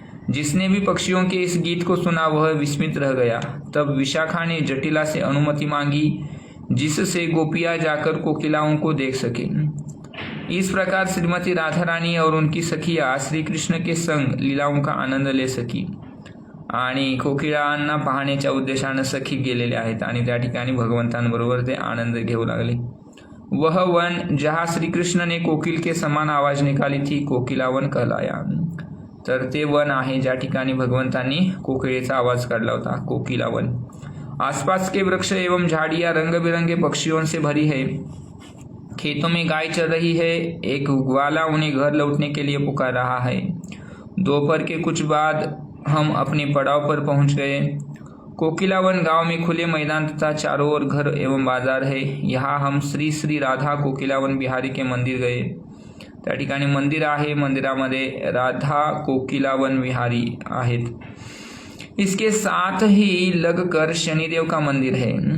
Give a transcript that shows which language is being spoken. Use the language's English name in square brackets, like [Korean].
[Hindi] जिसने भी पक्षियों के इस गीत को सुना वह विस्मित रह गया. तब विशाखा ने जटिला से अनुमति मांगी जिससे गोपियां जाकर कोकिलाओं को देख सके. इस प्रकार श्रीमती राधा रानी और उनकी सखिया श्री कृष्ण के संग लीलाओं का आनंद ले सकी. [Marathi] आणि कोकिळांना पाहण्याच्या उद्देशाने सखी गेलेले आहेत आणि त्या ठिकाणी भगवंतांबरोबर ते आनंद घेऊ लागले. [Hindi] वह वन जहाँ श्री कृष्ण ने कोकिल के समान आवाज निकाली थी कोकिलावन कहलाया. [Marathi] तर ते वन आहे ज्या ठिकाणी भगवंतांनी कोकिळेचा आवाज काढला होता, कोकिलावन. [Hindi] आसपास के वृक्ष एवं झाड़ियाँ रंग बिरंगे पक्षियों से भरी है. खेतों में गाय चल रही है. एक ग्वाला उन्हें घर लौटने के लिए पुकार रहा है. दोपहर के कुछ बाद हम अपने पड़ाव पर पहुंच गए. कोकिलावन गांव में खुले मैदान तथा चारों ओर घर एवं बाजार है. यहाँ हम श्री श्री राधा कोकिलावन बिहारी के मंदिर गए. [Marathi] त्या ठिकाणी मंदिर आहे. मंदिरामध्ये राधा कोकिलावन विहारी आहेत. [Hindi] इसके साथ ही लगकर शनिदेव का मंदिर है.